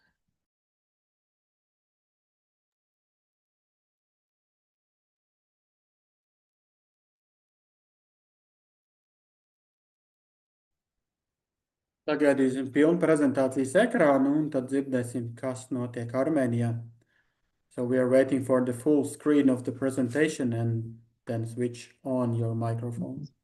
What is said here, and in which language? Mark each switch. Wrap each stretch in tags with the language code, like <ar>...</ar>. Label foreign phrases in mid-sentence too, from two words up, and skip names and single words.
<lv>Sagaidīsim pilnu prezentācijas ekrānu un tad dzirdēsim, kas notiek Armēnijā.</lv> <en>So we are waiting for the full screen of the presentation and then switch on your microphone.</en>